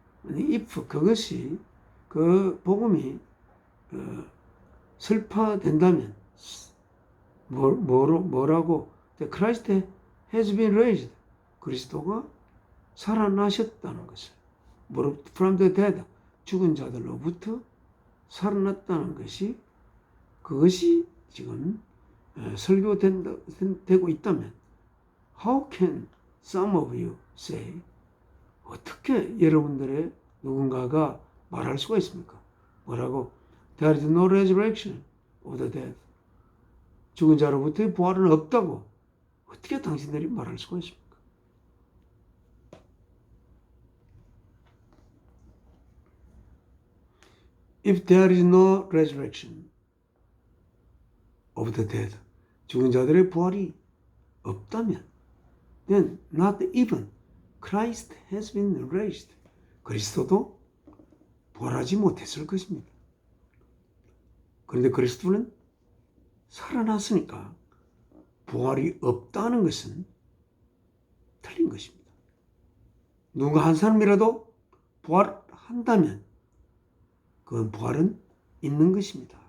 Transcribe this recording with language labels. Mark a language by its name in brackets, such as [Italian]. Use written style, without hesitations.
[Korean] if 그것이 그 복음이 설파된다면 뭐라고? [English] Christ has been raised. [Korean] 그리스도가 살아나셨다는 것을. [English] From the dead. [Korean] 죽은 자들로부터 살아났다는 것이 그것이 지금 설교되고 있다면 [English] How can some of you say? [Korean] 어떻게 여러분들의 누군가가 말할 수가 있습니까? 뭐라고? [English] There is no resurrection of the dead. [Korean] 죽은 자로부터의 부활은 없다고 어떻게 당신들이 말할 수가 있습니까? [English] If there is no resurrection of the dead, [Korean] 죽은 자들의 부활이 없다면 [English] then not even Christ has been raised. [Korean] 그리스도도 부활하지 못했을 것입니다. 그런데 그리스도는 살아났으니까 부활이 없다는 것은 틀린 것입니다. 누가 한 사람이라도 부활한다면 그건 부활은 있는 것입니다.